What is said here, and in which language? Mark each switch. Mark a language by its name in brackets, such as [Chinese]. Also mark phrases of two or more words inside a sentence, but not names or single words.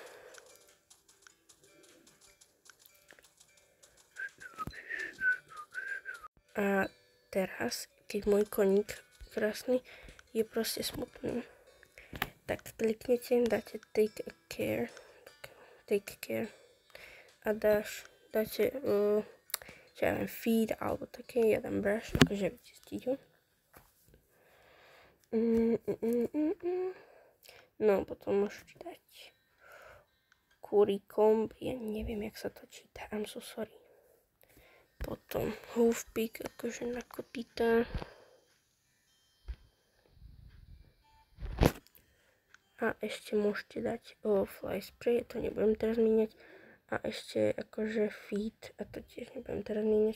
[Slovak] A teraz, keď môj koník krásny je proste smutný, tak kliknete, dáte [English] take care [Slovak] a dáte čo ja viem, feed alebo také, ja dám brush, akože vyčistiť ho. No, potom môžete dať [English] curry comb, [Slovak] ja neviem, jak sa to číta, [English] I'm so sorry. [Slovak] Potom hoofpick, akože na kopytá. A ešte môžete dať [English] fly spray, [Slovak] to nebudem teraz míňať. A ešte akože feed, a to tiež nebudem teraz míňať.